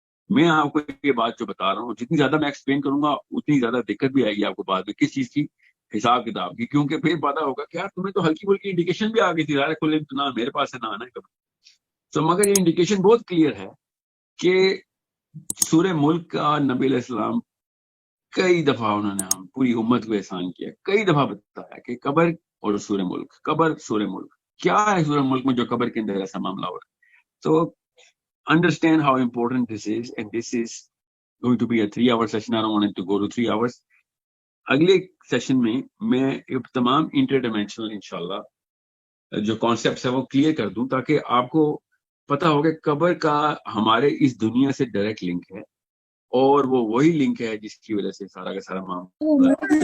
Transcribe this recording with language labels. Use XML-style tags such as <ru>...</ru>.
<ur>میں آپ کو یہ بات جو بتا رہا ہوں, جتنی زیادہ میں ایکسپلین کروں گا اتنی زیادہ دقت بھی آئے گی آپ کو بعد میں کس چیز کی, حساب کتاب کی, کیونکہ پھر پتا ہوگا کہ یار تمہیں تو ہلکی پھلکی انڈیکیشن بھی آ گئی تھی, ظاہر کھلے اتنا میرے پاس ہے نہ آنا ہے کبھی. تو مگر یہ انڈیکیشن بہت کلیئر ہے کہ سورہ ملک کا نبی علیہ السلام کئی دفعہ انہوں نے ہم پوری امت کو احسان کیا, کئی دفعہ بتایا کہ قبر اور سورہ ملک, قبر سورہ ملک کیا ہے. سورہ ملک میں جو قبر کے اندر ایسا معاملہ ہو رہا ہے,</ur> <en>تو understand how important this is, and this is going to be a 3-hour session. I don't want it to go to 3 hours.</en> <ur>اگلے سیشن میں تمام انٹر ڈائمینشنل انشاءاللہ جو کانسیپٹس ہے وہ کلیئر کر دوں, تاکہ آپ کو پتا ہو کہ قبر کا ہمارے اس دنیا سے ڈائریکٹ لنک ہے, اور وہ وہی لنک ہے جس کی وجہ سے سارا کا سارا معاملہ.</ur>